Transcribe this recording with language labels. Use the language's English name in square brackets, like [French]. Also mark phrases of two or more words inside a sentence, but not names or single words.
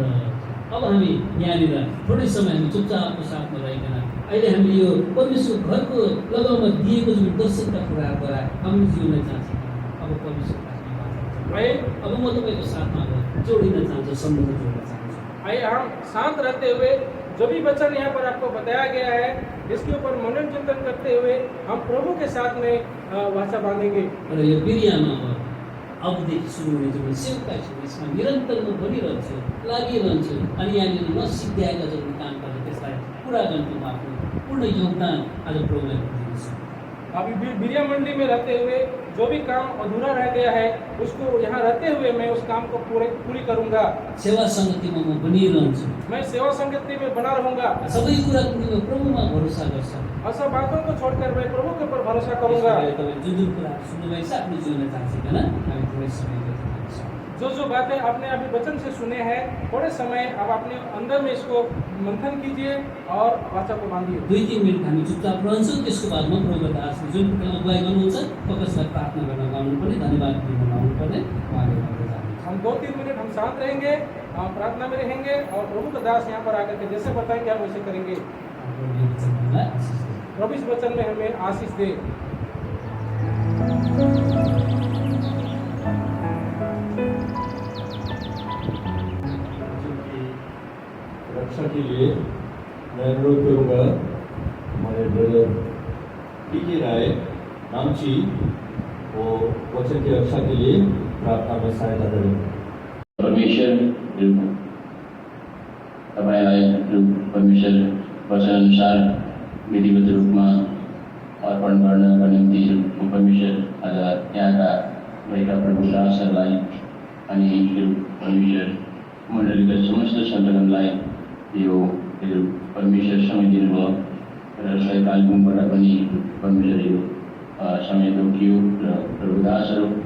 [Nepali] अब हामी यहाँनिर थोरै समय हामी चुपचापको साथमा रहिकन अहिले हामीले यो परमेश्वरको घरको लगाउन दिएको जुन दर्शनका कुराद्वारा हाम्रो जीवनलाई जाँच्छ। अब परमेश्वरको अब म तपाईँको साथमा जोडिन चाहन्छु, सम्बन्ध जोड्न चाहन्छु। [Hindi] आइए हम शांत रहते हुए जो भी वचन यहाँ पर आपको बताया गया है, इसके ऊपर मनन चिंतन करते हुए हम प्रभु के साथ में वाचा बांधेंगे। [Nepali] र यो बिरियामा अबदेखि सुरु हुने जुन सेवकाई छ, यसमा निरन्तर म बनिरहन्छु, लागिरहन्छु अनि यहाँनिर नसिद्ध्याएका जुन काम गर्छ त्यसलाई पुरा गर्नु आफ्नो पूर्ण योगदान आज प्रभुलाई दिन्छु। [Hindi] अभी बिरिया मंडली में रहते हुए जो भी काम अधूरा रह गया है उसको यहाँ रहते हुए मैं उस काम को पूरी करूंगा। [Nepali] सेवा सङ्गतिमा म बनिरहन्छु। [Hindi] मैं सेवा संगति में बना रहूंगा [Nepali] सबै कुराको निम्ति प्रभुमा भरोसा गर्छ। [Hindi] और सब बातों को छोड़कर मैं प्रभु के ऊपर भरोसा करूंगा। [Nepali] तपाईँ जुन जुन कुराहरू सुन्नुभएको छ आफ्नो जीवनमा जाँचिकन हामी थोरै समय बिताउँछौँ। [Hindi] जो बातें आपने अभी वचन से सुने हैं, थोड़े समय आप अपने अंदर में इसको मंथन कीजिए और वाचा को बांधिए। [Nepali] 2-3 मिनट हामी चुपचाप रहन्छौँ। त्यसको बादमा प्रभुको दासले जुन अगुवाई गर्नुहुन्छ फोकसलाई प्रार्थना गर्न गाउनुपर्ने, धन्यवाद दिन गाउनुपर्ने उहाँले गर्दै जानुहुन्छ। [Hindi] हम 2-3 मिनट हम शांत रहेंगे, हम प्रार्थना में रहेंगे और प्रभु का दास यहाँ पर आकर के जैसे बताएंगे हम वैसे करेंगे। प्रभु इस वचन में हमें आशीष दे। रक्षा के लिए मैं अनुरोध करूँगा हमारे ब्रदर टीके राय नामची वो वचन की रक्षा के लिए प्रार्थना में सहायता करें। [Nepali] परमेश्वर तपाईँलाई परमेश्वर वचन अनुसार विधिवत रूपमा अर्पण गर्नका निम्ति परमेश्वर आज यहाँका भएका प्रभु दासहरूलाई अनि परमेश्वर मण्डलीका समस्त सन्तानहरूलाई यो परमेश्वर समय दिनुभयो र यसलाई कालेबुङबाट पनि परमेश्वर यो समय तोकियो र प्रभु दासहरू